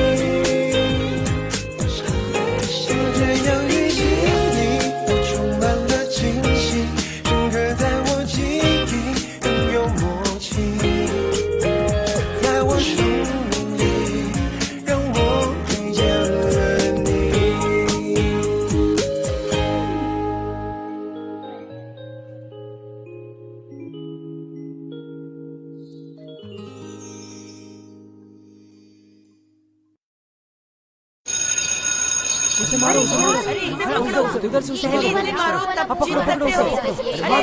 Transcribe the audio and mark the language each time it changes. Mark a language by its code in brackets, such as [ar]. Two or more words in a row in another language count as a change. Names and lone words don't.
[zh] 就这样遇见你，我充满了惊喜，深刻在我记忆，拥有默契，在我生命里，让我遇见了你。 [hi] उसे मारो उसे मारो इधर से उसे मारो अब पकड़ो उसे मारो